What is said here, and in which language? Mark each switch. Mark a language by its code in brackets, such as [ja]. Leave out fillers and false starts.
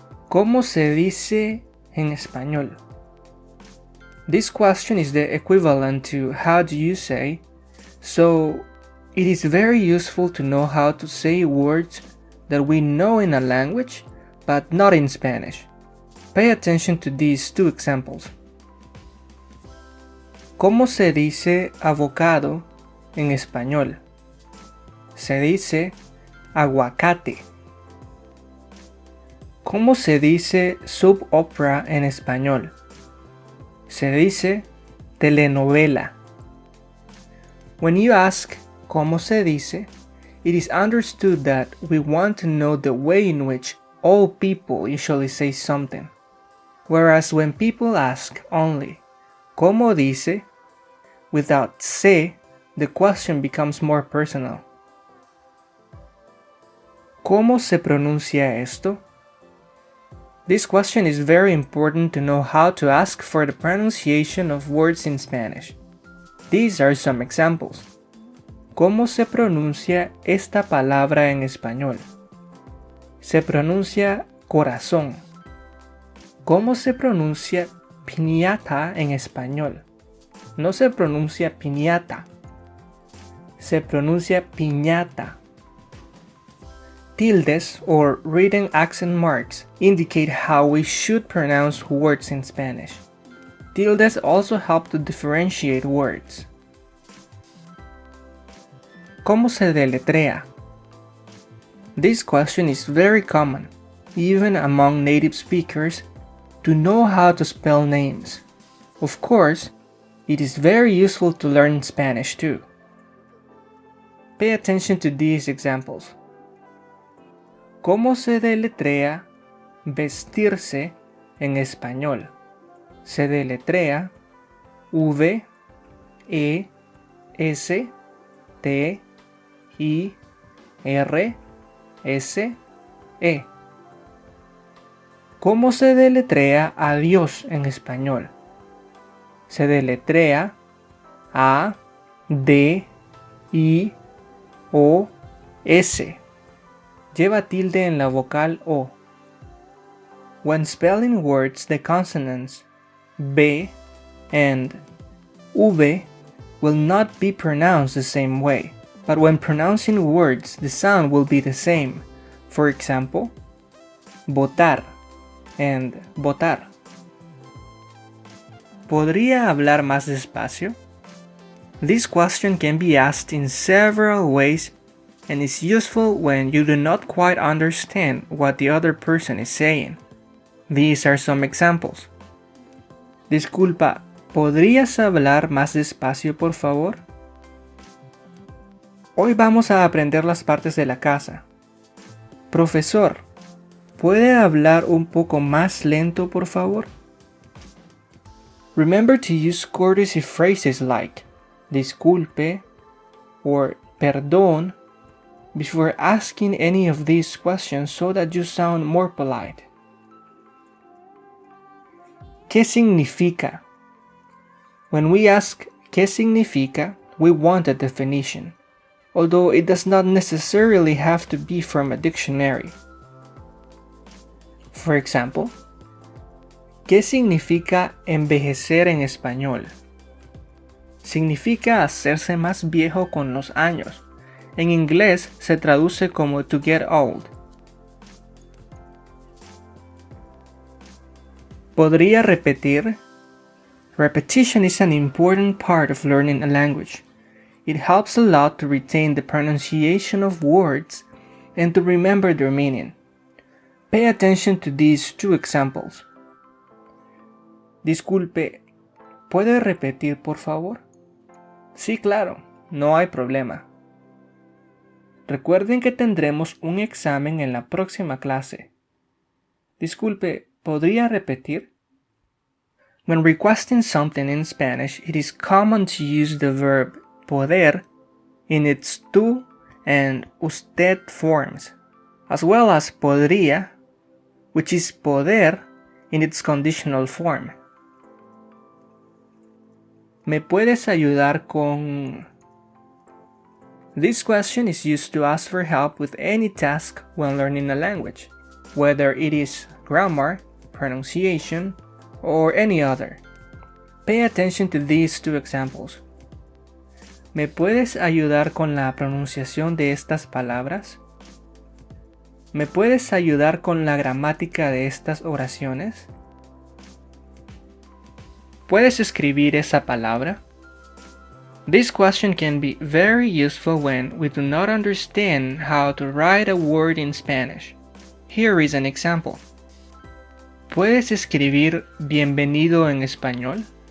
[es] ¿Cómo se dice en español? [en] This question is the equivalent to how do you say, so it is very useful to know how to say words that we know in a language but not in Spanish. Pay attention to these two examples. [es] ¿Cómo se dice avocado en español? Se dice aguacate. ¿Cómo se dice soap opera en español? Se dice telenovela. [en] When you ask [es] ¿cómo se dice?, [en] it is understood that we want to know the way in which all people usually say something. Whereas when people ask only [es] ¿cómo dice?, [en] without se, the question becomes more personal. [es] ¿Cómo se pronuncia esto? [en] This question is very important to know how to ask for the pronunciation of words in Spanish. These are some examples. [es] ¿Cómo se pronuncia esta palabra en español? Se pronuncia corazón. ¿Cómo se pronuncia piñata en español? No se pronuncia piñata. Se pronuncia piñata. [en] Tildes, or written accent marks, indicate how we should pronounce words in Spanish. Tildes also help to differentiate words. [es] ¿Cómo se deletrea? [en] This question is very common, even among native speakers, to know how to spell names. Of course, it is very useful to learn Spanish too. Pay attention to these examples. [es] ¿Cómo se deletrea vestirse en español? Se deletrea V, E, S, T, I, R, S, E. ¿Cómo se deletrea adiós en español? Se deletrea A, D, I, O, S. Lleva tilde en la vocal O. [en] When spelling words, the consonants B and V will not be pronounced the same way, but when pronouncing words, the sound will be the same. For example, votar and votar. [es] ¿Podría hablar más despacio? [en] This question can be asked in several ways and is useful when you do not quite understand what the other person is saying. These are some examples. [es] Disculpa, ¿podrías hablar más despacio, por favor? Hoy vamos a aprender las partes de la casa. Profesor, ¿puede hablar un poco más lento, por favor? [en] Remember to use courtesy phrases like disculpe or perdón before asking any of these questions so that you sound more polite. [es] ¿Qué significa? [en] When we ask [es] ¿qué significa?, [en] we want a definition, although it does not necessarily have to be from a dictionary. For example, [es] ¿qué significa envejecer en español? Significa hacerse más viejo con los años. En inglés se traduce como [en] to get old. [es] ¿Podría repetir? [en] Repetition is an important part of learning a language. It helps a lot to retain the pronunciation of words and to remember their meaning. Pay attention to these two examples. [es] Disculpe, ¿puede repetir por favor? Sí, claro, no hay problema. Recuerden que tendremos un examen en la próxima clase. Disculpe, ¿podría repetir? [en] When requesting something in Spanish, it is common to use the verb poder in its tú and usted forms, as well as podría, which is poder in its conditional form. [es] ¿Me puedes ayudar con...? [en] This question is used to ask for help with any task when learning a language, whether it is grammar, pronunciation, or any other. Pay attention to these two examples. [es] ¿Me puedes ayudar con la pronunciación de estas palabras? ¿Me puedes ayudar con la gramática de estas oraciones? ¿Puedes escribir esa palabra? [en] This question can be very useful when we do not understand how to write a word in Spanish. Here is an example. [es] ¿Puedes escribir bienvenido en español?